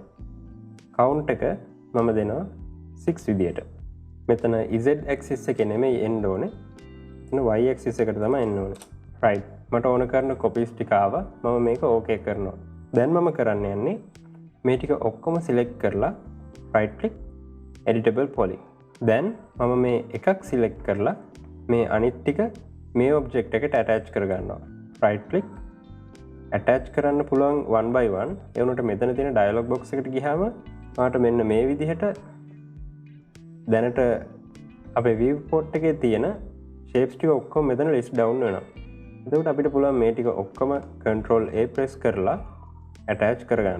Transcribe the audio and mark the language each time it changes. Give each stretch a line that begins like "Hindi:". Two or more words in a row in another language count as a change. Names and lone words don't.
Sinhala: count එක මම දෙනවා 6 විදියට. මෙතන
English: z axis
Sinhala: එකේ නෙමෙයි එන්න ඕනේ. මෙතන
English: y axis
Sinhala: එකට තමයි එන්න ඕනේ. right. මට ඕන කරන copies ටික ආවා. මම මේක okay කරනවා. දැන් මම කරන්න යන්නේ මේ ටික ඔක්කොම select කරලා
English: right click editable poly.
Sinhala: දැන් මම මේ එකක් select කරලා මේ අනිත් ටික මේ object එකට attach කරගන්නවා.
English: right click
Sinhala: attach කරන්න පුළුවන්
English: one by one.
Sinhala: ඒ වුණාට මෙතන තියෙන
English: dialog box
Sinhala: එකට ගියාම ඔයාලට මෙන්න මේ විදිහට දැනට අපේ viewport එකේ තියෙන shapes ටික ඔක්කොම මෙතන
English: list down
Sinhala: වෙනවා. එතකොට අපිට පුළුවන් මේ ටික ඔක්කොම
English: control A press
Sinhala: කරලා attach කරගන්න.